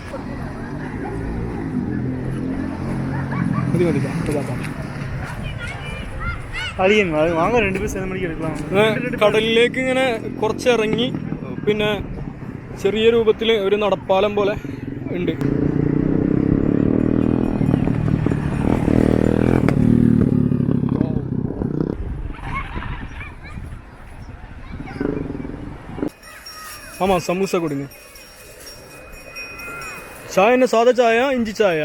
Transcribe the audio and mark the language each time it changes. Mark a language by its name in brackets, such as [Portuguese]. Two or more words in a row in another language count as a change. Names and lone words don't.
[Malayalam] കടലിലേക്ക് ഇങ്ങനെ കുറച്ചിറങ്ങി പിന്നെ ചെറിയ രൂപത്തിൽ ഒരു നടപ്പാലം പോലെ ഉണ്ട്. [Tamil] ஆமா சமோசா கொடுங்க. சாய் என்ன சாதா சாயா இஞ்சி சாயா?